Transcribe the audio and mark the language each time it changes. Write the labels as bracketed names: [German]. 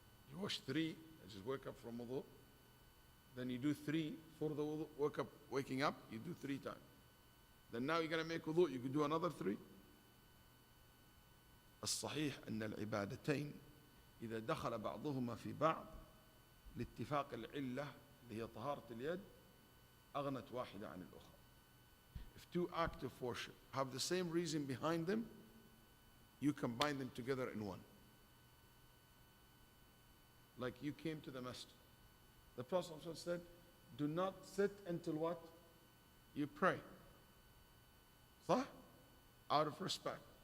[English] You wash 3, just wake up from wudu. Then you do 3 for the wudu, waking up, you do 3 times. Then now you're going to make wudu, you can do another 3. [Arabic] الصحيح أن العبادتين إذا دخل بعضهما في بعض لاتفاق العلة اللي هي طهارة اليد أغنت واحدة عن الأخرى. [English] If 2 acts of worship have the same reason behind them, you combine them together in one. Like you came to the masjid. The Prophet said, do not sit until what? You pray. [Arabic] صح? [English] Out of respect.